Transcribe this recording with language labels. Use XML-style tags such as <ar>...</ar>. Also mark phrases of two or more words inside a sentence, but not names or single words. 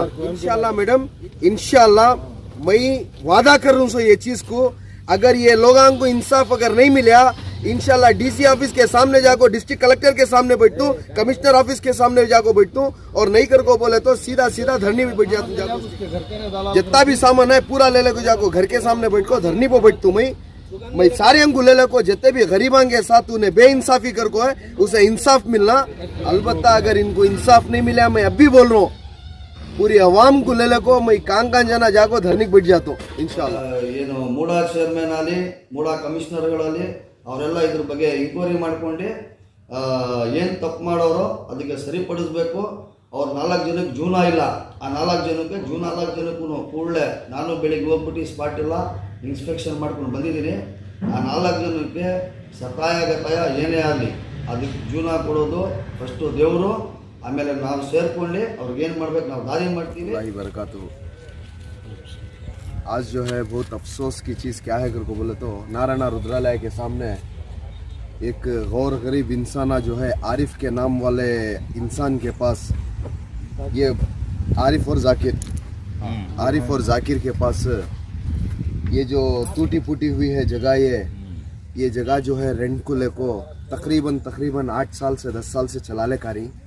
<dcc>इंशाल्लाह मैडम, इंशाल्लाह मैं वादा कर रहा हूँ ये चीज को, अगर ये लोगों को इंसाफ अगर नहीं मिला, इंशाल्लाह</dcc> <en>DC office</en> <dcc>के सामने जाको,</dcc> <en>district collector</en> <dcc>के सामने बैठूं,</dcc> <en>commissioner office</en> <dcc>के सामने जाको बैठूं, और नहीं कर को बोले तो सीधा सीधा धरनी भी बैठ जाता जाको, जितना भी सामान है पूरा ले ले को जाको घर के सामने बैठ को धरनी पे बैठतू मैं सारे अंगू ले ले को, जितने भी गरीबां के साथ उन्हें बेइंसाफी कर को है उसे इंसाफ मिलना। अलबत्ता अगर इनको इंसाफ नहीं मिला, मैं अब भी बोल रहा हूँ, पूरी अवाम को ले ले को मैं कां जाना जाको धरनी बैठ जाता हूँ इंशाल्लाह।</dcc> <kn>ಏನು ಮೂಡಾ ಚೇರ್ಮನ್ ಆಗಲಿ ಮೂಡಾ ಕಮಿಷನರ್ಗಳಲ್ಲಿ ಅವರೆಲ್ಲ ಇದ್ರ ಬಗ್ಗೆ ಎಂಕ್ವೈರಿ ಮಾಡ್ಕೊಂಡು ಏನು ತಪ್ಪು ಮಾಡೋರೋ ಅದಕ್ಕೆ ಸರಿಪಡಿಸಬೇಕು। ಅವ್ರು 4 ಜನಕ್ಕೆ ಜೂನ ಇಲ್ಲ, ಆ 4 ಜನಕ್ಕೆ ಜೂನ್ 4 ಜನಕ್ಕೂ ಕೂಡಲೇ ನಾನು ಬೆಳಿಗ್ಗೆ ಹೋಗ್ಬಿಟ್ಟು ಸ್ಪಾಟ್ ಇಲ್ಲ ಇನ್ಸ್ಪೆಕ್ಷನ್ ಮಾಡ್ಕೊಂಡು ಬಂದಿದ್ದೀನಿ। ಆ 4 ಜನಕ್ಕೆ ಸತಾಯ ಗತಾಯ ಏನೇ ಆಗಲಿ ಅದಕ್ಕೆ ಜೂನ ಕೊಡೋದು ಫಸ್ಟು ದೇವರು, ಆಮೇಲೆ ನಾವು ಸೇರ್ಕೊಂಡು ಅವ್ರಿಗೆ ಏನು ಮಾಡ್ಬೇಕು ನಾವು ದಾರಿ ಮಾಡ್ತೀವಿ।</kn> <dcc>बरकातु। आज जो है बहुत अफसोस की चीज़ क्या है को बोले तो नारायण रुद्रालय के सामने एक गौर गरीब इंसाना जो है आरिफ के नाम वाले इंसान के पास, ये आरिफ और जाकिर के पास ये जो टूटी फूटी हुई है जगह, ये जगह जो है रेंट को लेको तकरीबन 8 साल से 10 साल से चला ले कारी।</dcc>